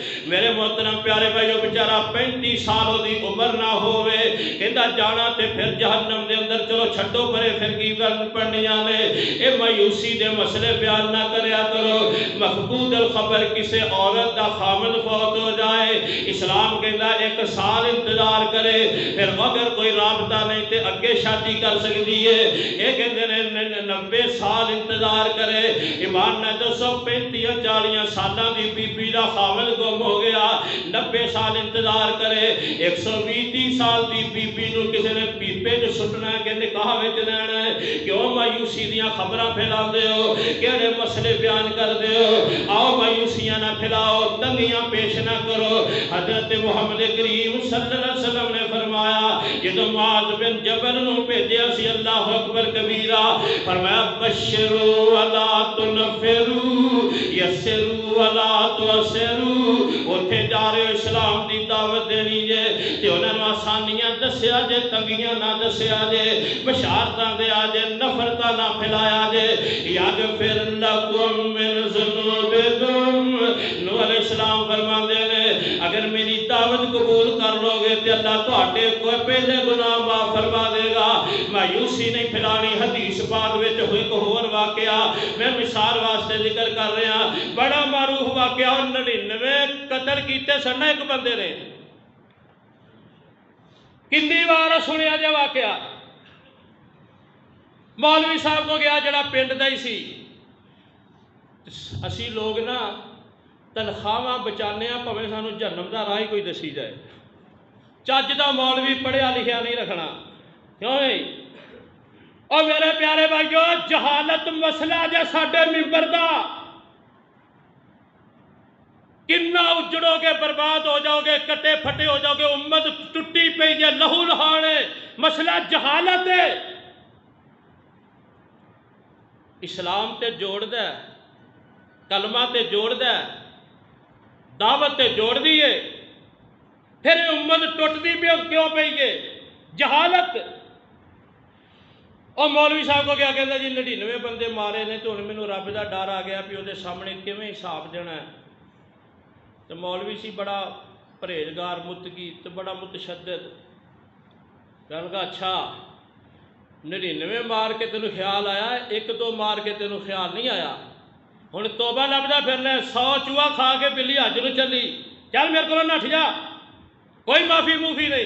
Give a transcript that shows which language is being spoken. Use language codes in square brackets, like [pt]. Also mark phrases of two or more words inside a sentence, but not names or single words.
[pa] میرے محترم پیارے بھائیو، بیچارہ 35 سال دی عمر نہ ہوئے، کہندا جانا تے پھر جہنم دے اندر، چلو چھڈو پرے پھر کی پڑھنیاں نے، اے مایوسی دے مسئلے بیان نہ کریا کرو۔ مفقود الخبر کسے عورت دا خامد فوت ہو جائے، اسلام کہندا 1 سال انتظار کرے، پھر اگر کوئی رابطہ نہیں تے اگے شادی کر سکتی ہے۔ اے کہندے 90 سال انتظار کرے۔ ایمان نہ دسو 35-40 سالاں دی بی بی دا خاوند گم ہو گیا، 90 سال انتظار کرے۔ 120 سال دی بی بی نو کسی نے پیپے جو سٹنا ہے کہ نکاح وچ لینا ہے، کیوں مایوسی دیاں خبراں پھیلا دے ہو، کیڑے مسئلے بیان کر دے ہو؟ آؤ مایوسیاں نہ پھیلاؤ، تنگیاں پیش نہ کرو۔ حضرت محمد کریم [ar] صلی اللہ علیہ وسلم [pa] نے فرمایا، جدو معاذ بن جبل نو بھیجیا سی، [ar] اللہ اکبر کبیرہ، [pa] فرمایا [ar] بشروا ولا تنفروا یسروا ولا تعسروا، [pa] اوتھے جا رہے ہو اسلام دی دعوت دینی جے تے انہاں نوں آسانیاں دسیا جے، تنگیاں نہ دسیا جے، بشارتاں دیا جے، نفرتاں نہ پھیلایا جے۔ [ar] یغفر لکم من ذنوبکم، [pa] نوح علیہ السلام فرماندے نے اگر میری دعوت قبول کر لو گے تے اللہ تہاڈے کوئی پہلے گناہ معاف فرما دے گا۔ مایوسی نہیں پھیلانی۔ حدیث پاک وچ ایک ہور واقعہ میں مثال واسطے ذکر کر رہا، بڑا معروف واقعہ، 99 قتل کیتے سن ایک بندے نے۔ کتنی بار سنیا جے واقعہ؟ مولوی صاحب کو گیا جڑا پنڈ دا ہی سی۔ اسی لوگ نا تنخواہ بچانے ہیں، پویں سانو جہنم دا راہ کوئی دسی جائے۔ چج دا مولوی پڑھیا لکھیا نہیں رکھنا، کیوں نہیں؟ اور میرے پیارے بھائیو، جہالت مسئلہ جے ساڈے ممبر دا، کنا اجڑو گے، برباد ہو جاؤ گے، کٹے پھٹے ہو جاؤ گے، امت ٹوٹی پئی جے، لہو لہانے، مسئلہ جہالت ہے۔ اسلام تے جوڑ دے، کلمہ تے جوڑ دے، دعوت تے جوڑ دیئے، پھر امت ٹوٹ دی بھی کیوں پئی ہے؟ جہالت۔ اور مولوی صاحب کو کیا کہتا جی 99 بندے مارے نے تو انہیں رب دا ڈر آ گیا بھی وہ سامنے کیویں حساب دینا ہے۔ تو مولوی سی بڑا پرہیزگار، متقی تو بڑا متشدد، کہنے لگا اچھا 99 مار کے تینوں خیال آیا، 1-2 مار کے تینوں خیال نہیں آیا، ہن توبہ لبدا پھرنا، 100 چوہا کھا کے بلی حج نوں چلی، چل میرے کو نٹھ جا، کوئی معافی موفی نہیں۔